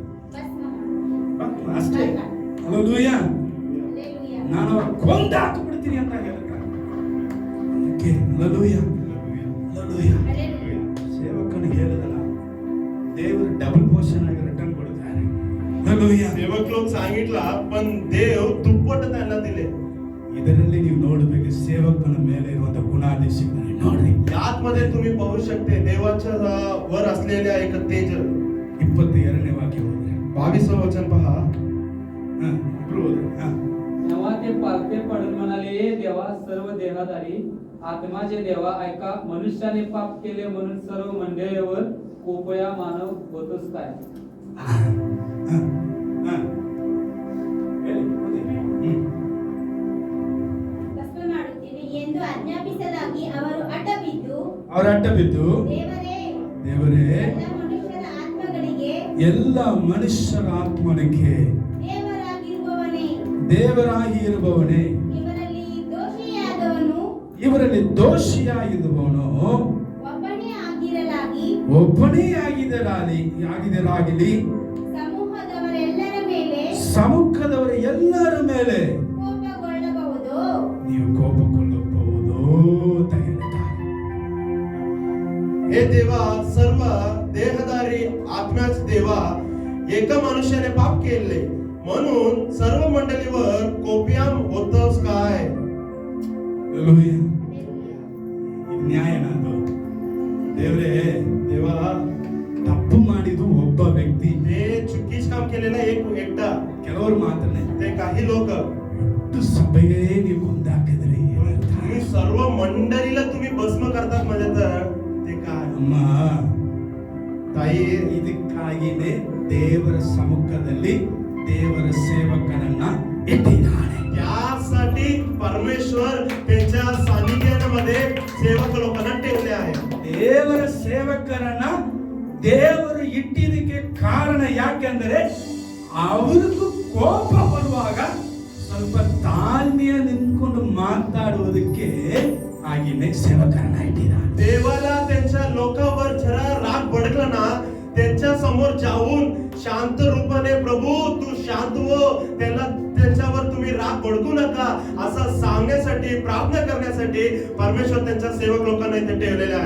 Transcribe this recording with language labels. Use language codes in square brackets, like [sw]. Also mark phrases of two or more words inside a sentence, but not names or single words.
[kn] ಭಸ್ಮ ಮಾಡು. ಅಷ್ಟೇ. ಹಲ್ಲೆಲೂಯಾ. ಹಲ್ಲೆಲೂಯಾ. ನಾನು ಅವ್ರ ಕೊಂದಾಕು ಬಿಡ್ತೀನಿ ಅಂತ ಹೇಳ್ತಾರೆ. ಹಲ್ಲೆಲೂಯಾ. ಹಲ್ಲೆಲೂಯಾ. ಹಲ್ಲೆಲೂಯಾ. ಸೇವಕನಿಗೆ ಹೇಳಿದಲ್ಲ, ದೇವರು [en] double portion [kn] ಆಗಿ ರಿಟರ್ನ್ ಕೊಡ್ತಾರೆ. ಹಲ್ಲೆಲೂಯಾ. [mr] सेवक लोक सांगितला पण देव दुप्पट त्यांना दिले. [kn] ಇದರಲ್ಲಿ ನೀವು ನೋಡಬೇಕು ಸೇವಕನ ಮೇಲೆ ಇರುವಂತ ಗುಣಾದೇಶಗಳನ್ನು ನೋಡ್ರಿ. [mr] यातमध्ये तुम्ही पाहू शकते देवाच्या वर असलेल्या एक तेज. [kn] 22ನೇ ವಾಕ್ಯ ಓದಿದ್ರೆ [mr] 22 वचन पहा. [kn] ಇಬ್ರು ಓದ್ರಿ. [mr] तेव्हा ते पालते पडून म्हणाले, हे देवा सर्व देहधारी आत्माचे देवा, ऐका, मनुष्याने पाप केले म्हणून सर्व मंडळीवर कोपया मानव होतोस काय? [kn] ಭಸ್ಮ ಮಾಡುತ್ತೇನೆ ಎಂದು ಆಜ್ಞಾಪಿಸಲಾಗಿ ಅವರು ಅವರ ಅಡ್ಡ ಬಿದ್ದು, ದೇವರೇ ಎಲ್ಲ ಮನುಷ್ಯರ ಆತ್ಮನಿಗೆ ದೇವರಾಗಿ ಇರುವವನೇ, ಇವರಲ್ಲಿ ದೋಷಿಯಾಗಿರುವವನು ಒಬ್ಬನೇ ಆಗಿರಲಾಗಲಿ ಸಮ್ಮುಖದವರ ಎಲ್ಲರ ಮೇಲೆ ನೀವು ಕೋಪಗೊಳ್ಳಬಹುದು ಅಂತ ಹೇಳ್ತಾರೆ. [mr] हे देवा सर्व देहधारी आत्म्याचे देवा, एका मनुष्याने पाप केले म्हणून सर्व मंडळीवर कोपयाम होतस काय? [kn] ಹಲ್ಲೆಲೂಯಾ. ಇದು ನ್ಯಾಯನ? ಅದು ದೇವರೇ, [mr] देवा [kn] ತಪ್ಪು ಮಾಡಿದ್ದು ಒಬ್ಬ ವ್ಯಕ್ತಿ, [mr] ते चुकीच काम केलेला एक एकटा, [kn] ಕೆಲವರು ಮಾತ್ರನೇ. [mr] ते काही लोक, [kn] ಸಭೆಗೆ ನೀವು ಕೊಂದಾಕಿದ್ರಿ. [mr] तुम्ही सर्व मंडळीला तुम्ही भस्म करतात म्हणजे तर ते काय? [kn] ಅಮ್ಮ [mr] ताई, [kn] ಇದಕ್ಕಾಗಿನೇ ದೇವರ ಸಮ್ಮುಖದಲ್ಲಿ ದೇವರ ಸೇವಕನನ್ನ ಇಟ್ಟಿದ್ದಾನೆ. [mr] त्यासाठी परमेश्वर त्यांच्या सानिध्यामध्ये सेवक लोकांना ठेवले आहे. [kn] ದೇವರ ಸೇವಕರನ್ನ ದೇವರು ಇಟ್ಟಿದ್ದಕ್ಕೆ ಕಾರಣ ಯಾಕೆಂದರೆ ಅವ್ರಿಗೂ ಕೋಪ ಬರುವಾಗ ಸ್ವಲ್ಪ ತಾಳ್ಮೆಯ ನಿಂತ್ಕೊಂಡು ಮಾತಾಡುವುದಕ್ಕೆ ಆಗಿನೇ ಸೇವಕರನ್ನ ಇಟ್ಟಿದ್ದಾನೆ. [mr] देवाला त्यांच्या लोकांवर जरा राग भडकला ना, त्यांच्या समोर जाऊन शांत रूपाने प्रभू तू शांत हो, त्यांच्यावर तुम्ही राग भडकू नका असं सांगण्यासाठी, प्रार्थना करण्यासाठी परमेश्वर त्यांच्या सेवक लोकांना इथे ठेवलेले आहे.